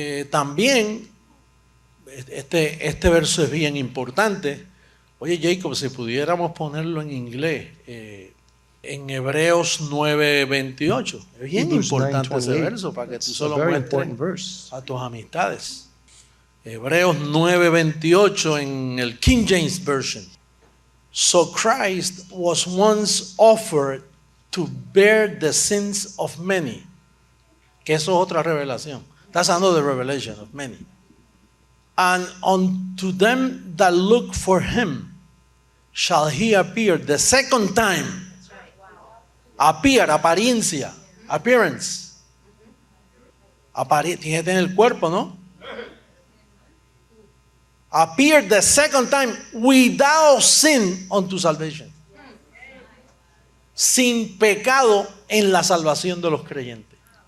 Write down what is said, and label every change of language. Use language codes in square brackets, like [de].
[es] También este verso es bien importante. Oye, Jacob, si pudiéramos ponerlo en inglés, en Hebreos 9:28. Es bien importante ese verso para que tú solo muestres a tus amistades. Hebreos 9:28 en el King James Version. [en] So Christ was once offered to bear the sins of many. [es] Que eso es otra revelación. [en] That's another revelation of many. And unto them that look for him, shall he appear the second time. Appear, apariencia, appearance. [es] Tiene que tener el cuerpo, ¿no? [en] Appear the second time without sin unto salvation. [es] Sin pecado en la salvación de los creyentes.